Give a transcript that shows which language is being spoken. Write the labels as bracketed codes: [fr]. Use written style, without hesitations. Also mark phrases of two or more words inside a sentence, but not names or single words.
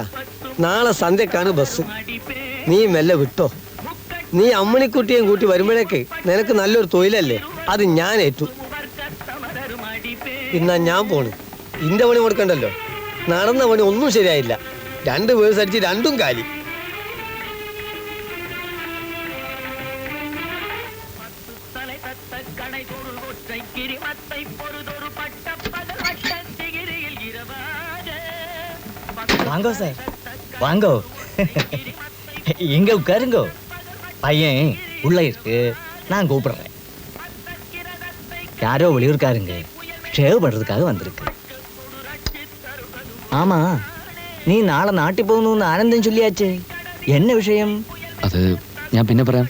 [ml] നാളെ സന്ധ്യക്കാണ് ബസ്. നീ മെല്ലെ വിട്ടോ. നീ അമ്മണിക്കുട്ടിയും കൂട്ടി വരുമ്പോഴേക്ക് നിനക്ക് നല്ലൊരു തൊഴിലല്ലേ, അത് ഞാൻ ഏറ്റു. ഇന്നാ ഞാൻ പോണു. ഇന്റെ പണി കൊടുക്കണ്ടല്ലോ. നടന്ന പണി ഒന്നും ശരിയായില്ല. 2 വേഴ്സ് അടിച്ച് 2ഉം കാലി. [ta] வாங்கோ சார், வாங்கோ. எங்க உட்காருங்கோ. பையன் உள்ள இருக்கு, நான் கூப்பிடுறேன். யாரோ வெளியூர்காருங்க ஷேவ் பண்றதுக்காக வந்திருக்கு. ஆமா, நீ நாளை நாட்டி போகணும்னு ஆனந்தம் சொல்லியாச்சு. என்ன விஷயம்? [ml] അത് ഞാൻ പിന്നെ പറയാം.